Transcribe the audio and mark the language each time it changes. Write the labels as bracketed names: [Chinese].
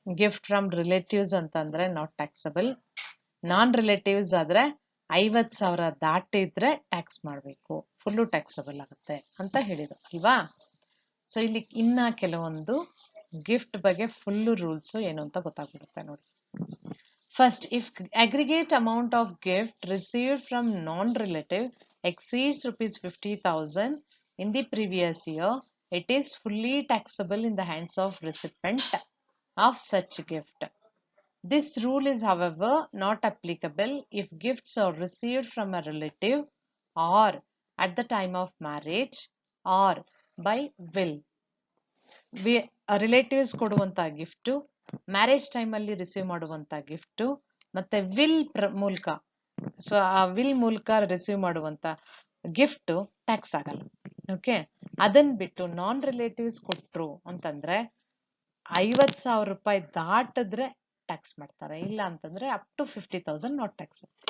[Kannada] Gift from relatives ಅಂತಂದ್ರೆ not taxable. Non relatives ಆದ್ರೆ 50,000 ದಾಟಿದ್ರೆ tax ಮಾಡಬೇಕು, ಫುಲ್ಲು ಟ್ಯಾಕ್ಸಬಲ್ ಆಗುತ್ತೆ ಅಂತ ಹೇಳಿದ್ರು ಅಲ್ವಾ. ಸೊ ಇಲ್ಲಿ ಇನ್ನ ಕೆಲವೊಂದು ಗಿಫ್ಟ್ ಬಗ್ಗೆ ಫುಲ್ಲು ರೂಲ್ಸ್ ಏನು ಅಂತ ಗೊತ್ತಾಗ್ಬಿಡುತ್ತೆ ನೋಡಿ. [English] First, if aggregate amount of gift received from non-relative exceeds ₹50,000 in the previous year, it is fully taxable in the hands of recipient of such gift. This rule is, however, not applicable if gifts are received from a relative or at the time of marriage or by will. [Kannada] Relatives ಕೊಡುವಂತ gift, marriage ಟೈಮಲ್ಲಿ receive ಮಾಡುವಂತ gift, ಮತ್ತೆ will ಮೂಲಕ so ಆ will ಮೂಲಕ receive ಮಾಡುವಂತ gift tax ಆಗಲ್ಲ. Okay, ಅದನ್ನ ಬಿಟ್ಟು ನಾನ್ ರಿಲೇಟಿವ್ಸ್ ಕೊಟ್ರು ಅಂತಂದ್ರೆ 50,000 ರೂಪಾಯಿ ದಾಟಿದ್ರೆ ಟ್ಯಾಕ್ಸ್ ಮಾಡ್ತಾರೆ, ಇಲ್ಲ ಅಂತಂದ್ರೆ ಅಪ್ ಟು 50,000 ನಾಟ್ ಟ್ಯಾಕ್ಸ್.